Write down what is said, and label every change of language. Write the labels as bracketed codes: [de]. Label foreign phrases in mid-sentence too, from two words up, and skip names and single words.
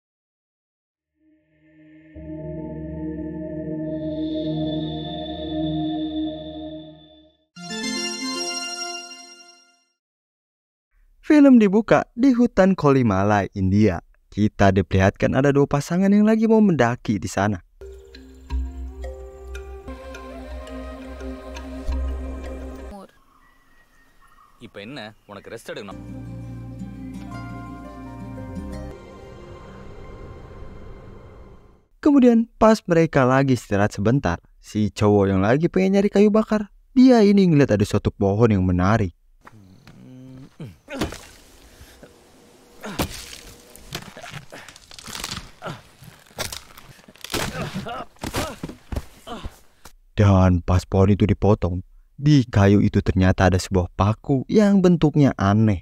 [id] Film dibuka di hutan Kolimala, India. Kita diperlihatkan ada dua pasangan yang lagi mau mendaki di sana. [ta] இப்போ என்ன உனக்கு ரெஸ்ட் எடுக்கணும். [id] Kemudian pas mereka lagi istirahat sebentar, si cowok yang lagi pengen nyari kayu bakar, dia ini ngeliat ada suatu pohon yang menarik. Dan pas pohon itu dipotong, di kayu itu ternyata ada sebuah paku yang bentuknya aneh.